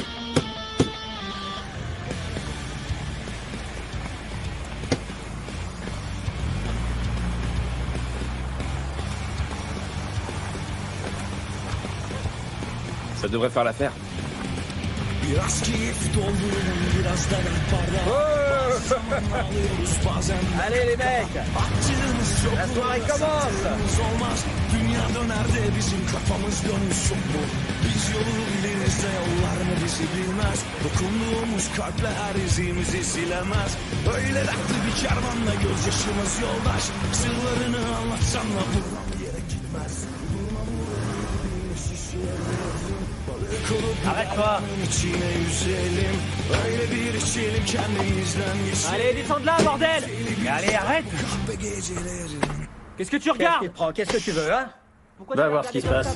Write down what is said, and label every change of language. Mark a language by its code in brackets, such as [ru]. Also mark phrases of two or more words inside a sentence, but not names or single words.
[fr] Ça devrait faire l'affaire. Allez les mecs, la soirée commence. [tr] Dünya döner de bizim kafamız dönüş yok mu? Biz yolu biliriz de yollar mı bizi bilmez. Dokunduğumuz kalpler her izimizi silemez. Öyle dertli bir kervanla gözyaşımız yoldaş. Sırlarını anlatsan da buradan bir yere gitmez. [fr] Allez, descends de là, bordel! Allez, arrête! Qu'est-ce que tu regardes? Qu'est-ce que tu veux, hein? Va voir ce qui se passe.